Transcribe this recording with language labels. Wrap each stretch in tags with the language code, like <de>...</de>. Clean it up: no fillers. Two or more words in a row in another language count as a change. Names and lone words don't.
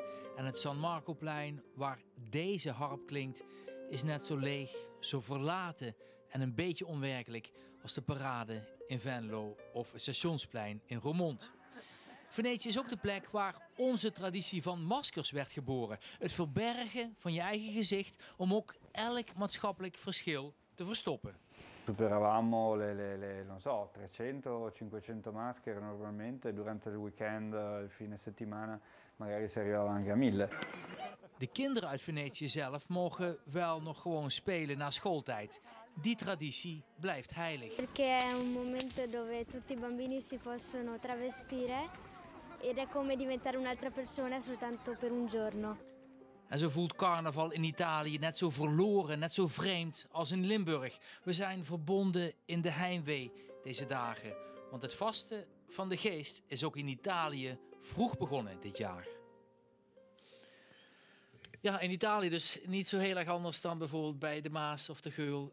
<nl>En het San Marcoplein, waar deze harp klinkt, is net zo leeg, zo verlaten en een beetje onwerkelijk als de parade in Venlo of het Stationsplein in Roermond. Venetië is ook de plek waar onze traditie van maskers werd geboren. Het verbergen van je eigen gezicht om ook elk maatschappelijk verschil te verstoppen.</nl> <it>Superavamo non so, 300, 500 maschere normalmente, durante il weekend, il fine settimana, magari si arrivava anche a 1000.</it> <nl>De kinderen uit Venetië zelf mogen wel nog gewoon spelen na schooltijd. Die traditie blijft heilig.</nl> <it>Perché è un momento dove tutti i bambini si possono travestire ed è come diventare un'altra persona soltanto per un giorno.</it> <nl>En zo voelt carnaval in Italië net zo verloren, net zo vreemd als in Limburg. We zijn verbonden in de heimwee deze dagen. Want het vasten van de geest is ook in Italië vroeg begonnen dit jaar. Ja, in Italië dus niet zo heel erg anders dan bijvoorbeeld bij de Maas of de Geul.</nl>